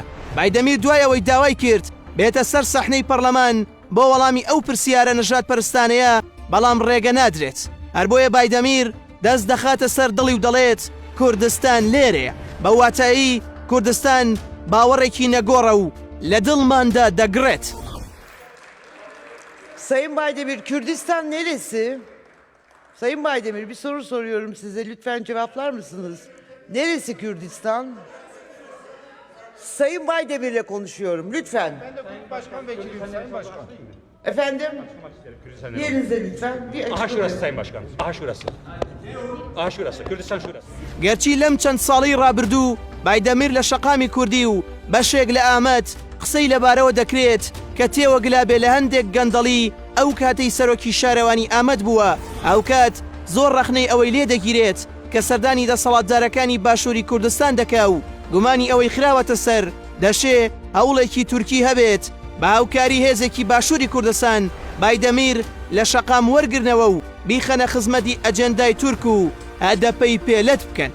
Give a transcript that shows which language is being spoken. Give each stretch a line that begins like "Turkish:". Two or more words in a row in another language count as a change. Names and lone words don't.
Central Kurdish: بایدەمیر دوایەوەی داوای کرد بێتە سەر سەحنەی پەرلەمان بۆ وەڵامی ئەو پرسیارە نەژاد پەرستانەیە، بەڵام ڕێگە نادرێت. هەر بۆیە بایدەمیر دەست دەخاتە سەر دڵی و دەڵێت کوردستان لێرەیە. بە واتایی کوردستان باوەڕێکی نەگۆڕە و لە دڵماندا دەگڕێت.
Turkish: Sayın Baydemir, Kürdistan neresi? Sayın Baydemir, bir soru soruyorum size. Lütfen cevaplar mısınız? Neresi Kürdistan? Sayın Baydemir'le konuşuyorum. Lütfen. Ben de başkan vekiliyim Sayın Başkan. Efendim? Yerinize lütfen. Aha şurası Sayın Başkan. Aha şurası. Aha şurası. Kürdistan şurası.
Central Kurdish: گەرچی لەم چەند ساڵی ڕابردوو بایدەمیر لە شەقامی کوردی و بەشێک لە ئامەد قسەی لەبارەوە دەکرێت کە تێوەگلا بێ لە هەندێک گەندەڵی ئەو کاتەی سەرۆکی شارەوانی ئامەد بووە. ئەو کات زۆر ڕەخنەی ئەوەی لێ دەگیرێت کە سەردانی دەسەڵاتدارەکانی باشووری کوردستان دەکا و گومانی ئەوەی خراوەتە سەر دەشێ هەوڵێکی تورکی هەبێت بە هاوکاری هێزێکی باشووری کوردستان بایدەمیر لە شەقام وەرگرنەوە و بیخەنە خزمەتی ئەجەندای تورک و هەدەپەی پێلەت بکەن.